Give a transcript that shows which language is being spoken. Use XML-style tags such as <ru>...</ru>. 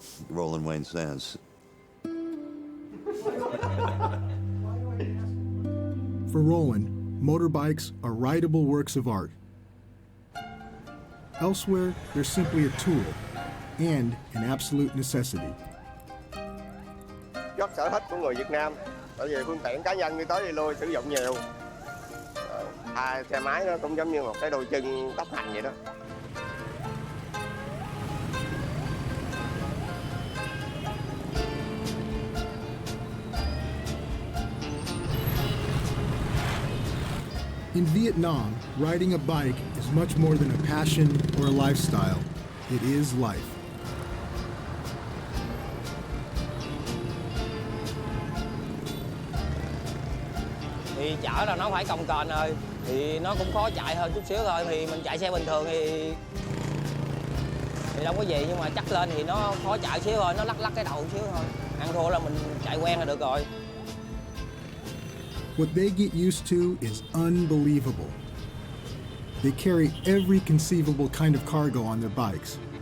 <en>Roland Wayne Sands. For Rolland, motorbikes are rideable works of art. Elsewhere, they're simply a tool and an absolute necessity.</en> <vi>Rất sở thích của người Việt Nam, bởi vì phương tiện cá nhân đi tới đi lui sử dụng nhiều. Xe máy nó cũng giống như một cái đôi chân tốc hành vậy đó.</vi> <en>In Vietnam, riding a bike is much more than a passion or a lifestyle. It is life.</en> <vi>Thì chở là nó phải cồng kềnh rồi, thì nó cũng khó chạy hơn chút xíu thôi. Thì mình chạy xe bình thường thì đâu có gì, nhưng mà chắc lên thì nó khó chạy xíu thôi, nó lắc cái đầu xíu thôi. Ăn thua là mình chạy quen là được rồi.</vi> <en>What they get used to is unbelievable. They carry every conceivable kind of cargo on their bikes.</en>